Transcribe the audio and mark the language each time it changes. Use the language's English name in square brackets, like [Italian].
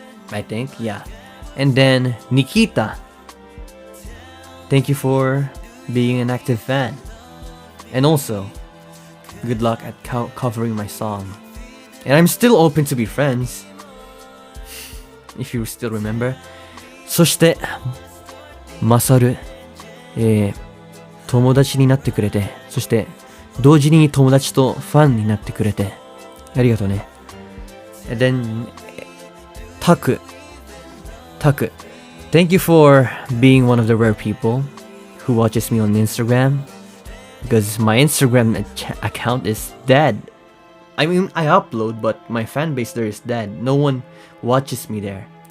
[English] I think, yeah. And then Nikita, thank you for being an active fan. And also, good luck at covering my song. And I'm still open to be friends, if you still remember. [Japanese] そしてマサル、友達になってくれて、そして同時に友達とファンになってくれてありがとうね。 [English] And then Taku, thank you for being one of the rare people who watches me on Instagram, because my Instagram account is dead. I mean, I upload, but my fan base there is dead. No one watches me there.